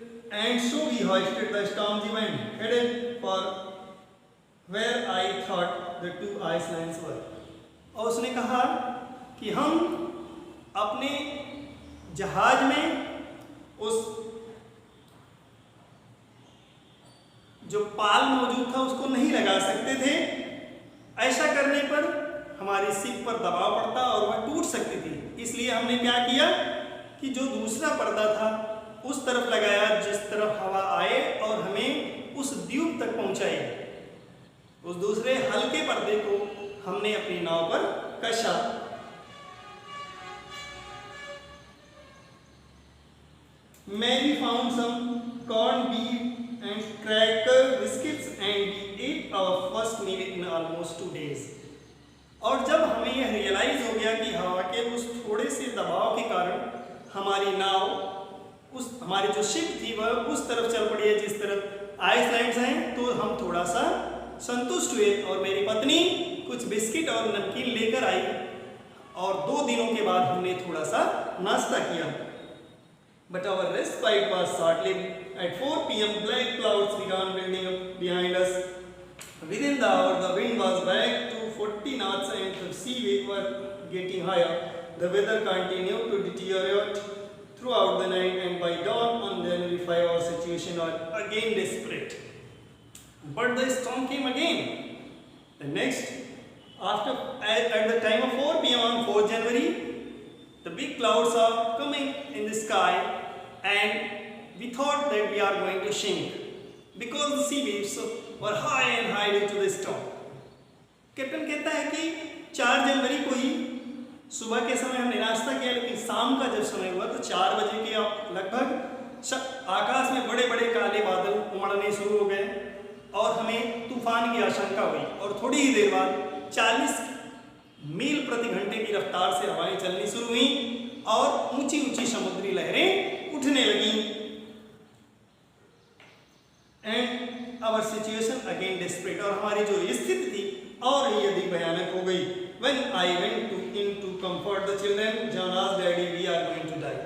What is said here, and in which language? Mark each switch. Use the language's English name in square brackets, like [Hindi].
[English] And so we hoisted the Stormzy and headed for where I thought the two ice lines were. [Hindi] और उसने कहा कि हम अपने जहाज में उस जो पाल मौजूद था उसको नहीं लगा सकते थे। ऐसा करने पर हमारी शिप पर दबाव पड़ता और वह टूट सकती थी। इसलिए हमने क्या किया कि जो दूसरा पर्दा था उस तरफ लगाया जिस तरफ हवा आए और हमें उस द्वीप तक पहुंचाए। उस दूसरे हल्के पर्दे को हमने अपनी नाव पर कसा। [English] Mary found some corned beef and cracker biscuits and we ate our first meal in almost 2 days. [Hindi] और जब हमें यह रियलाइज हो गया कि हवा के उस थोड़े से दबाव के कारण हमारी नाव, उस हमारी जो शिप थी वह उस तरफ चल पड़ी है जिस तरफ आइसलैंड्स हैं, तो हम थोड़ा सा संतुष्ट हुए और मेरी पत्नी कुछ बिस्किट और नमकीन लेकर आई और 2 दिनों के बाद हमने थोड़ा सा नाश्ता किया। [English] But our respite was short-lived. At 4 p.m., black clouds began building up behind us. Within the hour, the wind was back to 40 knots and the sea waves were getting higher. The weather continued to deteriorate throughout the night, and by dawn on January 5, our situation was again desperate. But the storm came again. The next, at the time of 4 p.m. on 4 January, the big clouds are coming in the sky and we thought that we are going to sink because the sea waves were high and high due to the storm. [Hindi] Captain कहता है कि 4 जनवरी को ही सुबह के समय हमने नाश्ता किया, लेकिन शाम का जब समय हुआ तो 4 बजे के लगभग आकाश में बड़े बड़े काले बादल उमड़ने शुरू हो गए और हमें तूफान की आशंका हुई और थोड़ी ही देर बाद 40 मील प्रति घंटे की रफ्तार से हवाएं चलनी शुरू हुई और ऊंची ऊंची समुद्री लहरें उठने लगी। [English] and our situation again desperate, [Hindi] और हमारी जो स्थिति थी और ही अधिक भयानक हो गई। [English] When I went in to comfort the children, John asked, "Daddy, we are going to die."